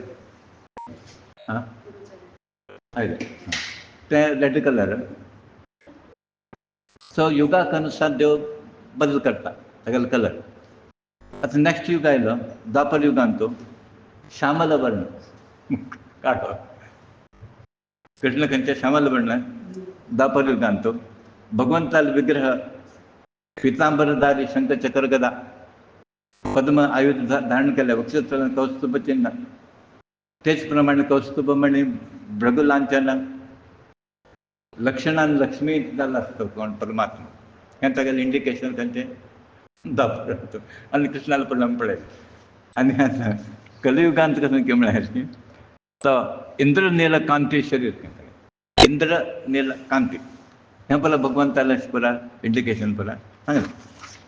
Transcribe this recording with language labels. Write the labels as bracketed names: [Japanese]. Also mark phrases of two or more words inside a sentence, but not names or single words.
[Konkani] आं आयले ते रेड कलर. सो युगाक अनुसार देव बदल करता तागेलो कलर. आतां नेक्स्ट युग आयलो द्वापर युगांत श्यामल वर्ण काळो. कृष्ण खंयचे श्यामल वर्ण द्वापर युगांत भगवंताल विग्रह पितांबरधारी शंख चक्र गदा पद्म आयुध धारण केले वक्षस्थळान कौस्तुभ चिन्ह. तेच प्रमाणे कौस्तुभ मणी भृगुलांचन लक्षणान लक्ष्मी जाल्लो आसता कोण परमात्मा हें तागेलें इंडिकेशन तांचें दाखयता. आनी कृष्णाला पडला पळय. आनी आतां कलियुगांत कसं की म्हळ्यार तो इंद्र नीलकांती शरीर इंद्र नीलकांती हें पळय भगवंतालें पुरा इंडिकेशन पुरा सांगलें.